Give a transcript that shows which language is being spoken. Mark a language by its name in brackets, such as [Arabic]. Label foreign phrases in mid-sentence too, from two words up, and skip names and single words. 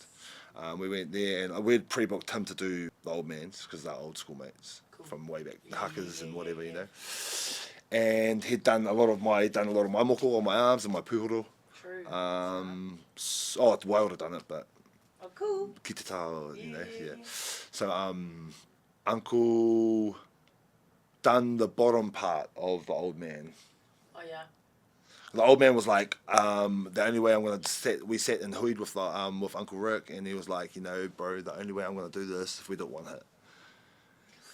[English] We went there, and we'd pre-booked him to do the old man's, because they're old school mates from way back, the Hakas and whatever, you know. And he'd done a lot of my moko on my arms and my puhoro. True. Wild had done it, but cool. [Māori] Ki te tau, [English] you know, So Uncle done the bottom part of the old man. Oh yeah. The old man was like, the only way I'm gonna we sat and hooed with with Uncle Rick, and he was like, you know, bro, the only way I'm gonna do this if we don't want hit.